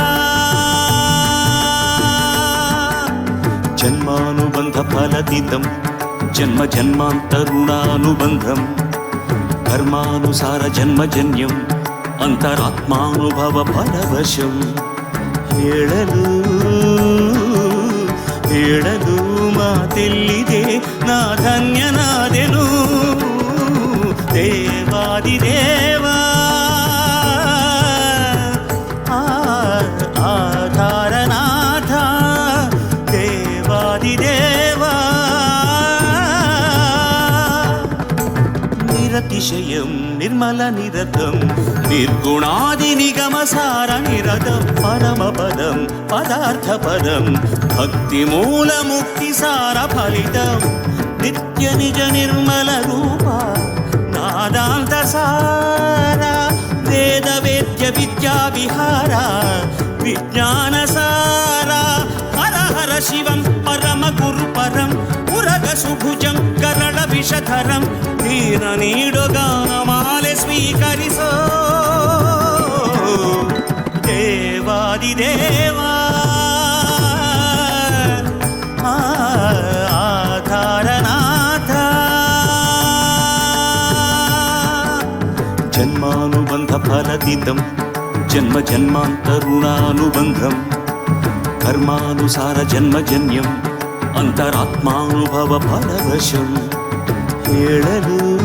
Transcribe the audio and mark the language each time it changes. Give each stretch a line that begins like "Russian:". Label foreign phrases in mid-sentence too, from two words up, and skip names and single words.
Sanskrit: జన్మానుబంధ ఫలతీతం జన్మ జన్మాంతరుణానుబంధం కర్మానుసార జన్మజన్యం అంతరాత్మానుభవ పరవశం ಹೇಳಲು
Kannada: ಹೇಳಲು ಮಾತೆಲ್ಲಿದೆ ನಾ ಧನ್ಯನಾದೆನು
Sanskrit: ದೇವಾದಿದೇವ ಆಧಾರನಾಥ ದೇವಾದಿದೇವ నిరతిశయం నిర్మల నిరతం నిర్గుణాది నిగమ సార నిరతం పరమపదం పదార్థపదం భక్తి మూల ముక్తి సార ఫలితం నిత్య నిజ నిర్మల రూప నాదాంత సార వేద వేద్య విద్యా విహార విజ్ఞాన సార హర హర శివం పరమ గురు పరం పురగ సుభుజం కరళ విషధరం
Kannada: ದೀನ ನೀಡುಗಾನಮಾಲೆ ಸ್ವೀಕರಿಸೋ
Sanskrit: ದೇವಾದಿದೇವ ಆಧಾರನಾಥ ಜನ್ಮಾನುಬಂಧ ಫಲತೀತಂ ಜನ್ಮ ಜನ್ಮಾಂತರುಣಾನುಬಂಧಂ ಕರ್ಮಾನುಸಾರ ಜನ್ಮಜನ್ಯಂ ಅಂತರಾತ್ಮಾನುಭವ ಫಲವಶಂ ಹೇಳಲು